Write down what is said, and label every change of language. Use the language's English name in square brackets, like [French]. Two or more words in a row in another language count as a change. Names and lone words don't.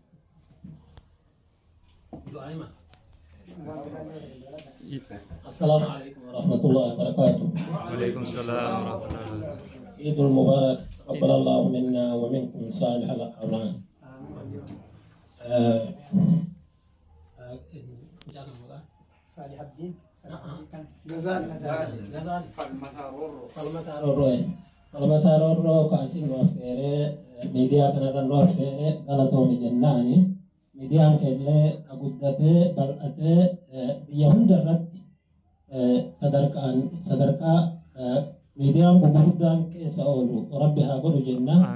[Arabic] السلام عليكم ورحمة الله وبركاته وعليكم السلام ورحمة الله عيد المبارك تقبل الله منا ومنكم صالح الأعمال صالح الدين [Oromo] falmataarorro kaasin nu affeere miidiyaa kanarra nu affeere galatoomi jennaani miidiyaan keellee ka guddatee bal'atee biyya hunda irratti sadarkaa miidiyaan gurguddaan keessa oolu rabbi haa godhu jenna